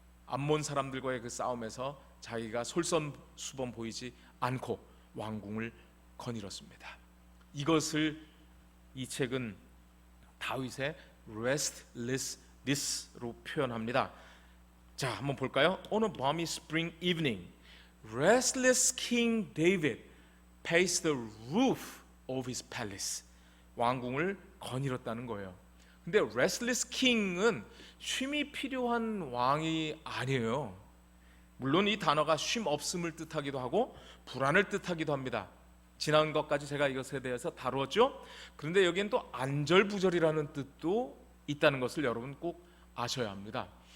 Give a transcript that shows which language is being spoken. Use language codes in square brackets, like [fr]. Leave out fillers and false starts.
[ko] 암몬 사람들과의 그 싸움에서 자기가 솔선수범 보이지 않고 왕궁을 거닐었습니다. 이것을 이 책은 다윗의 restlessness로 표현합니다. 자, 한번 볼까요? [en] On a balmy spring evening, restless King David paced the roof of his palace. [ko] 왕궁을 거닐었다는 거예요. 근데 restless king은 쉼이 필요한 왕이 아니에요. 물론 이 단어가 쉼 없음을 뜻하기도 하고 불안을 뜻하기도 합니다. 지난 것까지 제가 이것에 대해서 다루었죠. 그런데 여기엔 또 안절부절이라는 뜻도 있다는 것을 여러분 꼭 아셔야 합니다.